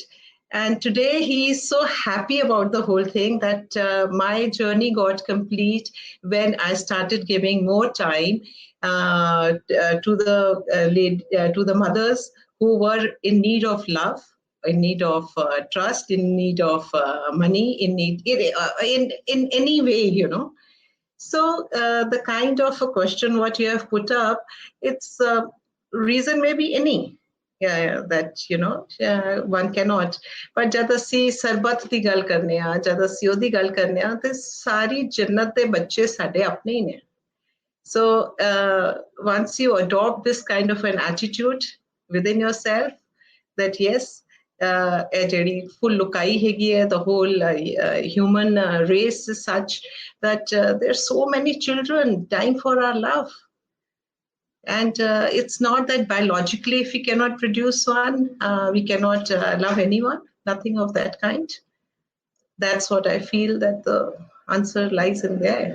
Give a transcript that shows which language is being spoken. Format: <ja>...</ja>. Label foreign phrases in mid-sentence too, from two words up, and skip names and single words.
<en>And today he is so happy about the whole thing that my journey got complete when I started giving more time to the mothers who were in need of love, in need of trust, in need of money, in any way, So the kind of a question what you have put up, it's reason maybe any. Yeah, that one cannot.</en> <pa>But जब ਅਸੀਂ ਸਰਬੱਤ ਦੀ ਗੱਲ ਕਰਨੇ ਆ, ਜਦ ਅਸੀਂ ਉਹਦੀ ਗੱਲ ਕਰਨੇ ਆ, ਤੇ ਸਾਰੀ ਜन्नत ਦੇ ਬੱਚੇ ਸਾਡੇ ਆਪਣੇ ਹੀ ਨੇ.</pa> <en>So once you adopt this kind of an attitude within yourself, that yes,</en> <pa>ਜਿਹੜੀ full ਲੁਕਾਈ ਹੈਗੀ ਹੈ,</pa> <en>the whole human race is such that there are so many children dying for our love. And it's not that biologically, if we cannot produce one, we cannot love anyone, nothing of that kind. That's what I feel that the answer lies in there.</en>